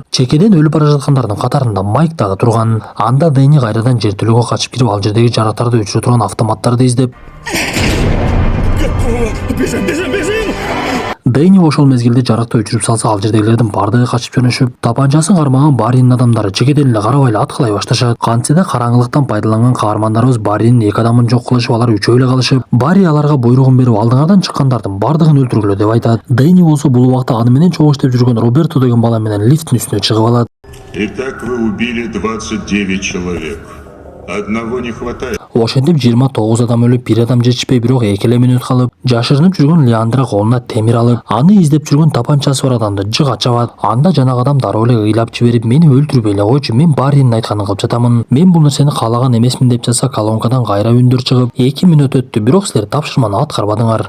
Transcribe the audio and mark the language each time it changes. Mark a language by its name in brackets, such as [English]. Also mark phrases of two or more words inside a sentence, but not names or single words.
[Kyrgyz] Чекеден өлүп бара жаткандардын катарында Майк дагы турган. Анда Дэни кайрадан жертөлөгө качып кирип, ал жердеги жарактарды өчүрө турган автоматтарды издеп, Дэни ошол мезгилде жаракты өчүрүп салса, ал жердегилердин бардыгы качып жөнөшүп, тапанчасын кармаган Барринин адамдары чекеден эле карабай эле аткылай башташат. Кантсе да караңгылыктан пайдаланган каармандарыбыз Барринин 2 адамын жок кылышып, алар үчөө эле калышып, Барри аларга буйругун берип, алдыңардан чыккандардын бардыгын өлтүргүлө деп айтат. Дэни болсо бул убакта аны менен чогуу иштеп жүргөн Роберто деген бала менен лифттин үстүнө чыгып алат. [Russian] Итак, вы убили 29 человек. Одного не хватает. [Kyrgyz] Ошентип 29 адам өлүп, 1 адам жетишпей, бирок 2 эле мүнөт калып, жашырынып жүргөн Леандра колуна темир алып, аны издеп жүргөн тапанчасы бар адамды жыга чабат. Анда жанагы адам дароо эле ыйлап жиберип, мени өлтүрбөй эле койчу, мен Барринин айтканын кылып жатамын. Мен бул нерсени каалаган эмесмин деп жатса, колонкадан кайра үндөр чыгып, 2 мүнөт өттү, бирок силер тапшырманы аткарбадыңар.